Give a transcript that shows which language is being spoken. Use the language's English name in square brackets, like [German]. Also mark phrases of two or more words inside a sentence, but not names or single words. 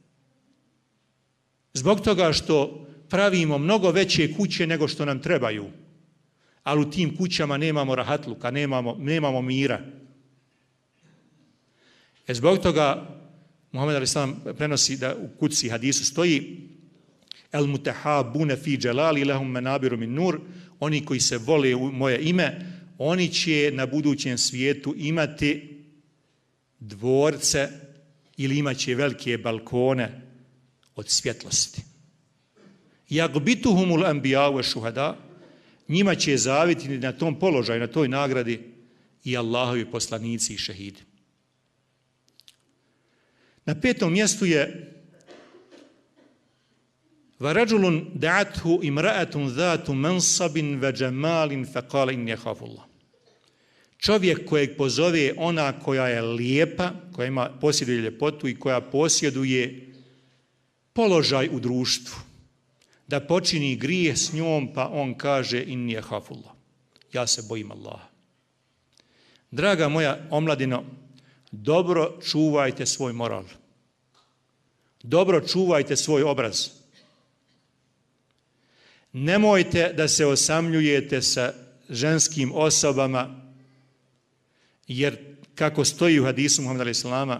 [Bosnian] Zbog toga što pravimo mnogo veće kuće nego što nam trebaju, ali u tim kućama nemamo rahatluka, nemamo mira. Zbog toga Muhammed a.s. prenosi da u kutsi hadisu stoji [Arabic] المتحابون في جلالي لهم منابر من نور, [Bosnian] oni koji se vole u moje ime, oni će na budućem svijetu imati dvorce ili imat će velike balkone od svjetlosti. [Arabic] يغبطهم الأنبياء والشهداء, [Bosnian] njima će zavititi na tom položaju, na toj nagradi i Allahovi poslanici i šehidi. Na 5. mjestu je [Arabic] وَرَجُلٌ دَعَتْهُ إِمْرَأَةٌ ذَاتُ مَنْصَبٍ وَجَمَالٍ فَقَالَ إِنِّي أَخَافُ اللَّهَ. [Bosnian] Čovjek kojeg pozove ona koja je lijepa, koja posjeduje ljepotu i koja posjeduje položaj u društvu, da počini grijeh s njom, pa on kaže [Arabic] إني أخاف الله. [Bosnian] Ja se bojim Allaha. Draga moja omladino, dobro čuvajte svoj moral. Dobro čuvajte svoj obraz. Nemojte da se osamljujete sa ženskim osobama, jer kako stoji u hadisu Muhammeda a.s.